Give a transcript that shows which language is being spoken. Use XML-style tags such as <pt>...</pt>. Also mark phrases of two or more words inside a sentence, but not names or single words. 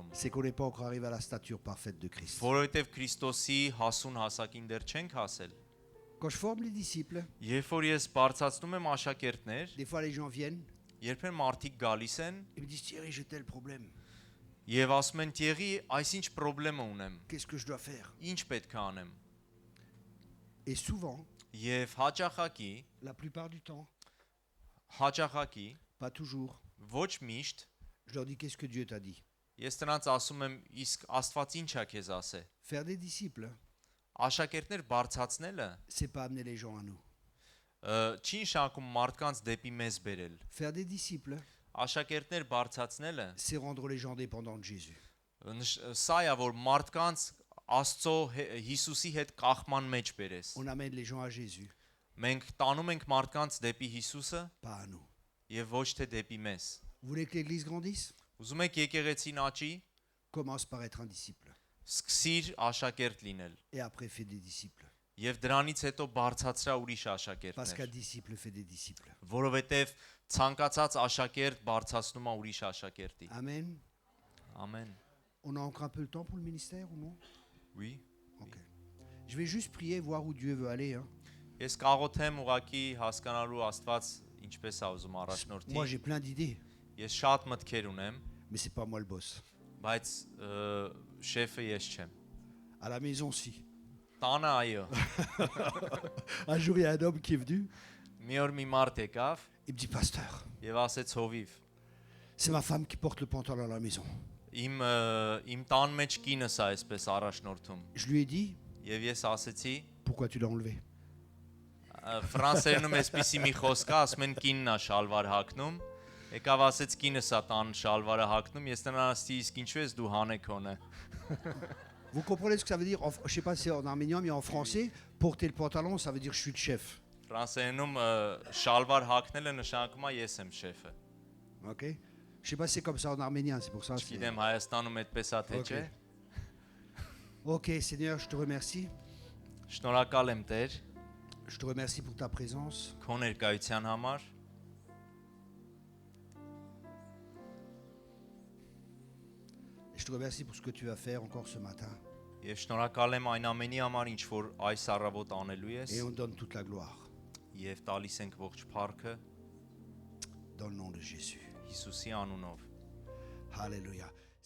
<fr>C'est qu'on n'est pas encore arrivé à la stature parfaite de Christ.</fr> <hy>Որովհետև Քրիստոսի հասուն հասակին դեռ չենք հասել։</hy> <fr>Quand je forme les disciples,</fr> <hy>Երբ որ ես բարձրացնում եմ աշակերտներ,</hy> <fr>des fois les gens viennent</fr> <hy>երբեմն մարդիկ գալիս են</hy> <fr>et me disent Thierry, j'ai tel problème.</fr> <hy>եւ ասում են Տիեղի, այսինչ խնդրեմ ունեմ։</hy> <fr>Qu'est-ce que je dois faire?</fr> <hy>Ինչ պետք է անեմ։</hy> <fr>Et souvent,</fr> <hy>Եվ հաճախակի,</hy> <fr>la plupart du temps, pas toujours,</fr> <hy>ոչ միշտ</hy> <fr>je leur dis qu'est-ce que Dieu t'a dit.</fr> <hy>ես նրանց ասում եմ, իսկ Աստված ինչ է քեզ ասե։</hy> <fr>Faire des disciples,</fr> <hy>Աշակերտներ բարձրացնելը</hy> <fr>c'est pas amener les gens à nous.</fr> <hy>Չի նշանակում մարդկանց դեպի մեզ բերել։</hy> <fr>Faire des disciples,</fr> <hy>Աշակերտներ բարձրացնելը</hy> <fr>c'est rendre les gens dépendants de Jésus.</fr> <hy>Սա է որ մարդկանց Աստծո Հիսուսի հետ կախման մեջ բերես։</hy> <fr>On amène les gens à Jésus,</fr> <hy>Մենք տանում ենք մարդկանց դեպի Հիսուսը</hy> <fr>pas à nous.</fr> <hy>եւ ոչ թե դեպի մեզ։</hy> <fr>Vous voulez que l'Église grandisse?</fr> <hy>Ուզում եք եկեղեցին աճի,</hy> <fr>Commence par être un disciple.</fr> <hy>սկսիր աշակերտ լինել</hy> <fr>Et après, fais des disciples.</fr> <hy>եւ դրանից հետո բարձրացրա ուրիշ</hy> <fr>Parce qu'un</fr> <hy>աշակերտներ,</hy> <fr>disciple fait des disciples.</fr> <hy>որովհետեւ ցանկացած աշակերտ բարձրացնում է ուրիշ աշակերտի։</hy> <fr>Amen.</fr> <hy>Ամեն։</hy> <fr>On a encore un peu le temps pour le ministère ou non? Oui։ Ok. Je vais juste prier, voir où Dieu veut aller. Hein.</fr> <hy>Ես կաղոթեմ ուղակի հասկանալու Աստված ինչպես է ուզում</hy> <fr>Moi,</fr> <hy>առաջնորդի։</hy> <fr>j'ai plein d'idées,</fr> <hy>Ես շատ մտքեր ունեմ,</hy> <fr>mais c'est pas moi le boss.</fr> <hy>բայց շեֆը ես չեմ։</hy> <fr>À la maison, si.</fr> <hy>Տանը այո։</hy> <fr>Un jour, il y a un homme qui est venu,</fr> <hy>Մի օր մի մարդ եկավ</hy> <fr>il me dit, pasteur,</fr> <hy>եւ ասեց հովիվ։</hy> <fr>c'est ma femme qui porte le pantalon à la maison.</fr> <hy>Իմ տան մեջ կինս է այսպես առաջնորդում։</hy> <fr>Je lui ai dit,</fr> <hy>Եվ ես ասեցի,</hy> <fr>pourquoi tu l'as enlevé?</fr> <hy>ֆրանսերենում էսպիսի մի խոսք կա, ասում են կինն է շալվար հագնում։ Եկավ ասեց կինս է տան շալվարը հագնում, ես նրան ասեցի իսկ ինչու ես դու հանեքոնը։</hy> <fr>Vous comprenez ce que ça veut dire? Je sais pas si c'est en arménien, mais en français, porter le pantalon, ça veut dire je suis le chef.</fr> <hy>Ֆրանսերենում շալվար հագնելը նշանակում է ես եմ շեֆը։</hy> <fr>Ok? Je sais pas si c'est comme ça en arménien, c'est pour ça.</fr> <hy>Չգիտեմ Հայաստանում այդպես է թե չէ։</hy> <fr>Ok, Seigneur, je te remercie.</fr> <hy>Շնորհակալ եմ Տեր,</hy> <fr>Je te remercie pour ta présence.</fr> <hy>քո ներկայության համար։</hy> <fr>Et je te remercie pour ce que tu vas faire encore ce matin.</fr> <hy>Եվ շնորհակալ եմ այն ամենի համար, ինչ որ այս առավոտ անելու ես,</hy> <fr>Et on donne toute la gloire</fr> <hy>եւ տալիս ենք ողջ փառքը</hy> <fr>dans le nom de Jésus.</fr> <hy>Հիսուսի անունով։</hy> <fr>Alléluia.</fr>